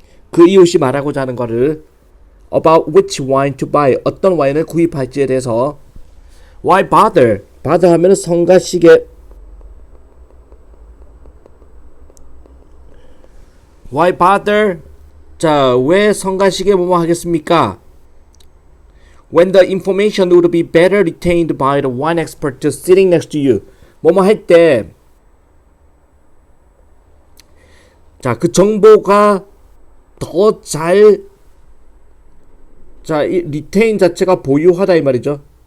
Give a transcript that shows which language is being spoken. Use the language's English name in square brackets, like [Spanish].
[Korean] 그 이웃이 말하고자 하는 거를 [English] about which wine to buy, [Korean] 어떤 와인을 구입할지에 대해서. [English] Why bother? [Korean] bother 하면은 성가시게. [English] Why bother? [Korean] 자, 왜 성가시게 뭐뭐 하겠습니까? [English] When the information would be better retained by the wine expert sitting next to you. [Korean] 뭐뭐 할 때, 자, 그 정보가 더 잘, 자, 이 retain 자체가 보유하다 이 말이죠.